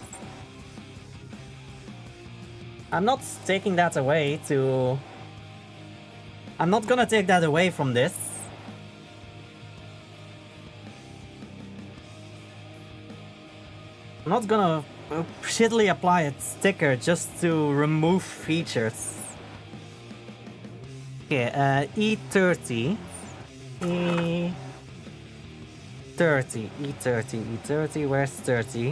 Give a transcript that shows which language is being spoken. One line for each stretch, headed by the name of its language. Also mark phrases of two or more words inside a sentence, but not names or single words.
English: I'm not taking that away to... I'm not gonna take that away from this. I'm not gonna shittily apply a sticker just to remove features. Okay, E30. E30, where's 30?